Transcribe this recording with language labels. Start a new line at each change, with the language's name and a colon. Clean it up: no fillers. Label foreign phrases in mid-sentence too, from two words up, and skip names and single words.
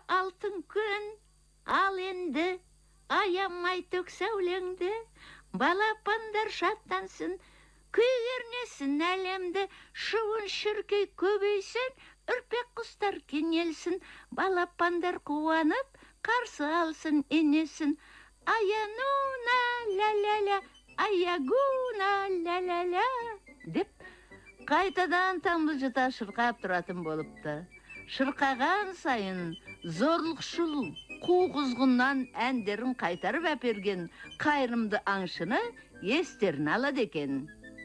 Kazakh: алтын күн, ал енді, аямай төк сәулеңді, балапандар шаттансын, күй кернесін әлемді, шуын шіркей көбейсін, үрпек құстар кенелсін, балапандар қуанып, қарсы алсын енесін, аянуна ля-ля-ля, аягуна ля-ля-ля» деп қайтадан тамбылжыта шырқап тұратын болыпты. Шырқаған сайын зорлықшыл қу құзғыннан әндерін қайтарып әперген қайырымды аңшыны естерін алады екен.